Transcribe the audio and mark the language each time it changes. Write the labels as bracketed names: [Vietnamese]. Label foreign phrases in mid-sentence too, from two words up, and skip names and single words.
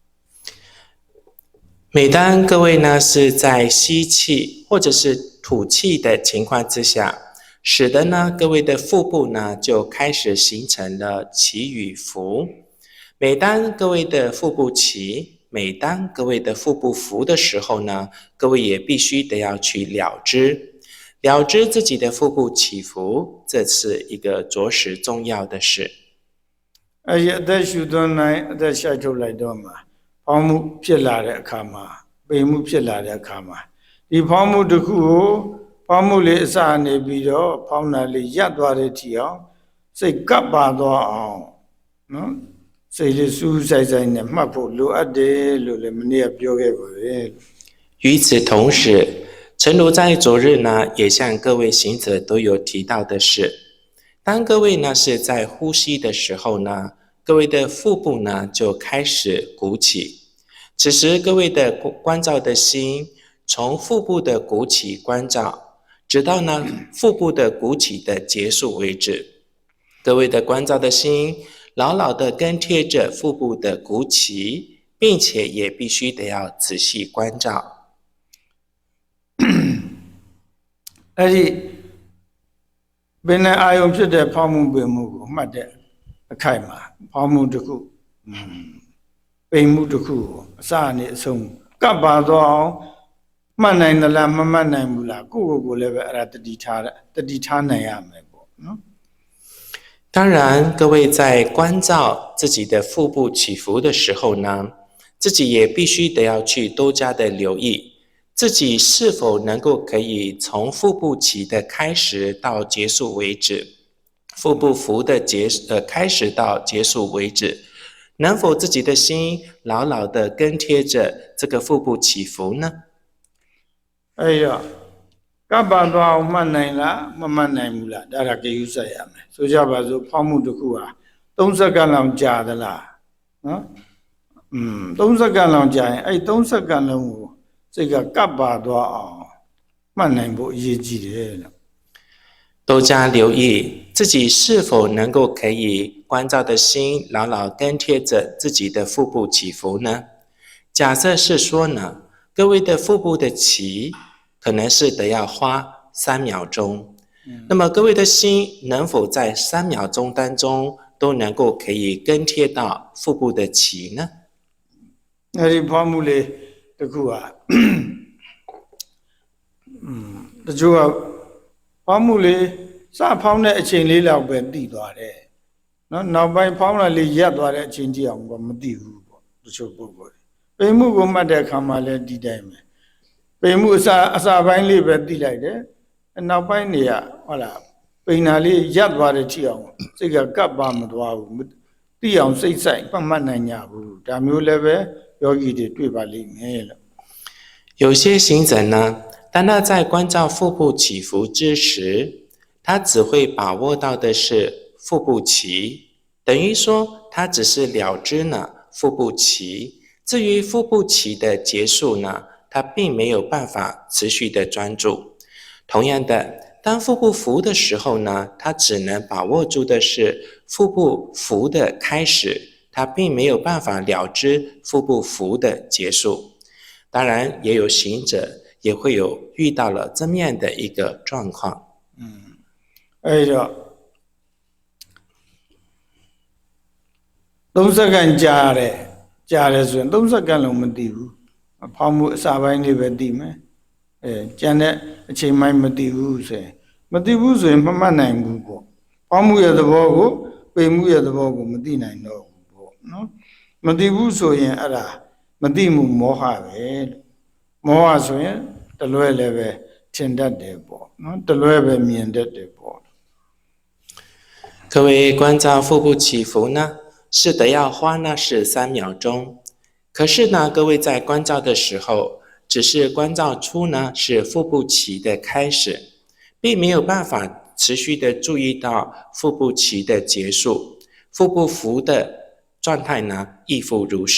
[Chinese] 每当各位呢是在吸气或者是吐气的情况之下，使得呢各位的腹部呢就开始形成了起与伏。每当各位的腹部起，每当各位的腹部伏的时候呢，各位也必须得要去了知自己的腹部起伏，这是一个着实重要的事。 [Burmese] အသက်ရှူသွင်းနိုင်အသက်ရှိုက်ထုတ်လိုက်တော့မှာဖောင်းမှုဖြစ်လာတဲ့အခါမှာပိန်မှုဖြစ်လာတဲ့အခါမှာဒီဖောင်းမှုတစ်ခုကိုဖောင်းမှုလေးအစနေပြီးတော့ဖောင်းတာလေးရပ်သွားတဲ့ထီအောင်စိတ်ကပ်ပါသွားအောင်နော်စိတ်လေးစူးဆိုင်ဆိုင်နဲ့မှတ်ဖို့လိုအပ်တယ်လို့လည်းမနေ့ကပြောခဲ့ပါပဲ [Chinese] 与此同时，诚如在昨日呢，也向各位行者都有提到的是，当各位呢是在呼吸的时候呢，各位的腹部呢就开始鼓起。此时各位的关照的心从腹部的鼓起关照，直到呢腹部的鼓起的结束为止。各位的关照的心牢牢的跟贴着腹部的鼓起，并且也必须得要仔细关照。 [Burmese] အဲ့ဒီဘယ်နဲ့အာယုံဖြစ်တဲ့ဖောင်းမှုပိန်မှုကိုမှတ်တဲ့အခိုက်မှာဖောင်းမှုတစ်ခုပိန်မှုတစ်ခုကိုအစအနေအဆုံးကပ်ပါသွားအောင်မှတ်နိုင်သလားမမှတ်နိုင်ဘူးလားကိုယ့်ကိုယ်လည်းပဲအဲ့ဒါတတိထားနိုင်ရမယ်ပေါ့နော် [Chinese] 当然，各位在关照自己的腹部起伏的时候呢，自己也必须得要去多加的留意，自己是否能够可以从腹部起的开始到结束为止，腹部伏的开始到结束为止，能否自己的心牢牢的跟贴着这个腹部起伏呢？哎呀， [Burmese] ကပ်ပါသွားအောင်မှတ်နိုင်လားမမှတ်နိုင်ဘူးလားဒါကကြည့်ယူဆက်ရမယ်ဆိုကြပါစို့ဖောင်းမှုတစ်ခုဟာ3စက္ကန့်လောက်ကြာသလားနော်3စက္ကန့်လောက်ကြာရင်အဲ့3စက္ကန့်လုံးကိုစိတ်ကကပ်ပါသွားအောင်မှတ်နိုင်ဖို့အရေးကြီးတယ်လို့ [Chinese] 多加留意自己是否能够可以关照的心牢牢跟贴着自己的腹部起伏呢？假设是说呢，各位的腹部的起可能是得要花3秒钟，那么各位的心能否在3秒钟当中都能够可以跟贴到腹部的起呢？ [Burmese] အဲ့ဒီဖောင်းမှုလေးတစ်ခုဟာတချို့ကဖောင်းမှုလေးစဖောင်းတဲ့အချိန်လေးလောက်ပဲတည်သွား တယ်နော်နောက်ပိုင်းဖောင်းလာလေးရပ်သွားတဲ့အချိန်ကြီးအောင်မတည်ဘူးပေါ့တချို့ပုဂ္ဂိုလ်ပိန်မှုကိုမှတ်တဲ့အခါမှာလည်းဒီတိုင်းပဲပိန်မှုအစာပိုင်းလေးပဲတည်လိုက်တယ်နောက်ပိုင်းနေရဟုတ်လားပိန်နာလေးရပ်သွားတဲ့ကြည့်အောင်စိတ်ကကပ်ပါမသွားဘူးသိအောင်စိတ်ဆိုင်မှတ်နိုင်ကြဘူးဒါမျိုးလည်းပဲယောဂီတွေတွေ့ပါလိမ့်မယ်လို့ [Chinese] 有些行者呢，当他在关照腹部起伏之时，他只会把握到的是腹部起，等于说他只是了知呢腹部起。至于腹部起的结束呢，他并没有办法持续的专注。同样的，当腹部浮的时候呢，他只能把握住的是腹部浮的开始，他并没有办法了知腹部浮的结束。当然，也有行者也会有遇到了这么样的一个状况。 [Burmese] အဲ့တော့30စက္ကန့်ကြာတယ်ဆိုရင်30စက္ကန့်လုံးမသိဘူးဖောင်းမှုအစာပိုင်းလေးပဲသိမယ်ကျ န်တဲ့အချိန်ပိုင်းမသိဘူးဆိုရင်မသိဘူးဆိုရင်မမှတ်နိုင်ဘူးပေါ့ဖောင်းမှုရဲ့သဘောကိုပိန်မှုရဲ့သဘောကိုမသိနိုင်တော့ဘူးပေါ့နော်မသိဘူးဆိုရင်အဲ့ဒါမသိမှုမောဟပဲလို့မောဟဆိုရင်တလွဲလည်းပဲထင်တတ်တယ်ပေါ့နော်တလွဲပဲမြင်တတ်တယ်ပေါ့ [Chinese] 各位关照腹部起伏呢，是的要花呢是3秒钟，可是呢，各位在关照的时候，只是关照出呢是腹部起的开始，并没有办法持续的注意到腹部起的结束，腹部浮的状态呢亦复如是。